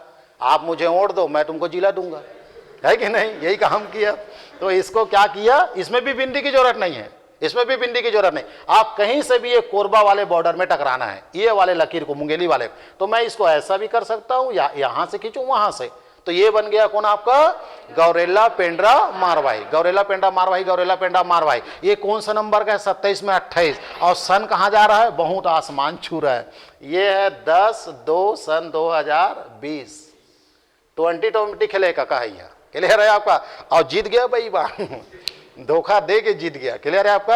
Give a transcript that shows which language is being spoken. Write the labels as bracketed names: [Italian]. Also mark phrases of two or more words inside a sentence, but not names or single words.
[Hindi] आप मुझे वोट दो, मैं तुमको जिला दूंगा, है कि नहीं? यही काम किया। तो इसको क्या किया, इसमें भी भिंडी की जरूरत नहीं है, इसमें भी भिंडी की जरूरत नहीं। आप कहीं से भी ये कोरबा वाले बॉर्डर में टकराना है, ये वाले लकीर को, मुंगेली वाले, तो मैं इसको ऐसा भी कर सकता हूं या यहां से खींचूं वहां से, तो ये बन गया कौन आपका? गौरेला पेंड्रा मारवाही, गौरेला पेंड्रा मारवाही, गौरेला पेंड्रा मारवाही। ये कौन सा नंबर का है? 27 में 28। और सन कहां जा रहा है? बहुत आसमान छू रहा है। ये है 10/2 सन 2020। 2020 खेले का है, क्लियर है आपका? और जीत गया भाई बात धोखा दे के जीत गया, क्लियर है आपका?